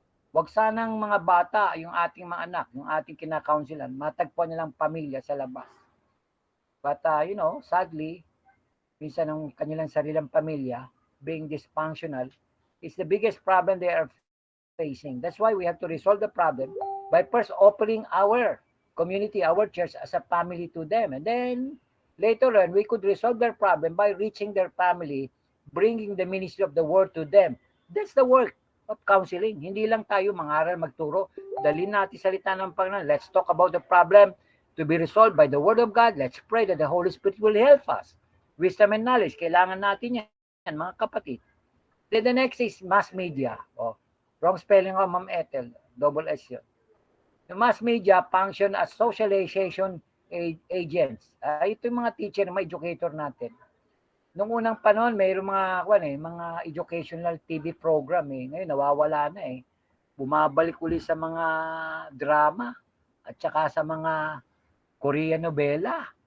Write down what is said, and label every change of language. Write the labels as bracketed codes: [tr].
[tl] Huwag sanang mga bata, yung ating mga anak, yung ating kinakaunsilan, matagpuan nilang pamilya sa labas. [en] But, sadly, [tl] minsan ang kanilang sarilang pamilya, [en] being dysfunctional, is the biggest problem they are facing. That's why we have to resolve the problem by first offering our community, our church as a family to them. And then, later on, we could resolve their problem by reaching their family, bringing the ministry of the word to them. That's the work of counseling. [tl] Hindi lang tayo mangaral, magturo. Dalhin natin salita ng Panginoon. [en] Let's talk about the problem to be resolved by the Word of God. Let's pray that the Holy Spirit will help us. Wisdom and knowledge, [tl] kailangan natin yan, mga kapatid. [en] Then the next is mass media. Wrong spelling of Ma'am Ethel. Double S yun. The mass media function as socialization agents. [tl] Ito yung mga teacher, mga educator natin. Noong unang panahon, mayroong mga educational TV program Ngayon, nawawala na Bumabalik uli sa mga drama at saka sa mga Korean novela.